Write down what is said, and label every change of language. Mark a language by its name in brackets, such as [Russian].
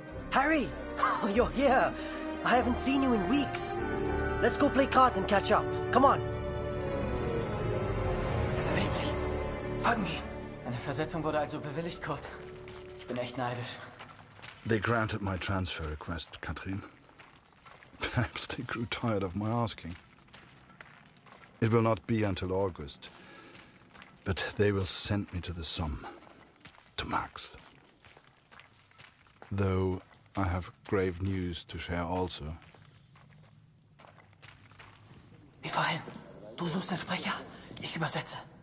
[English] Harry! Oh, you're here! I haven't seen you in weeks. Let's go play cards and catch up. Come on. [German] Bewegt sich. Folgen wir ihm. Eine Versetzung wurde also bewilligt, Kurt. Ich bin echt neidisch. [English] They granted my transfer request, Katrin. Perhaps they grew tired of my asking. It will not be until August, but they will send me to the Somme, to Max. Though I have grave news to share also. [German] Wie vorhin. Du suchst den Sprecher, ich übersetze.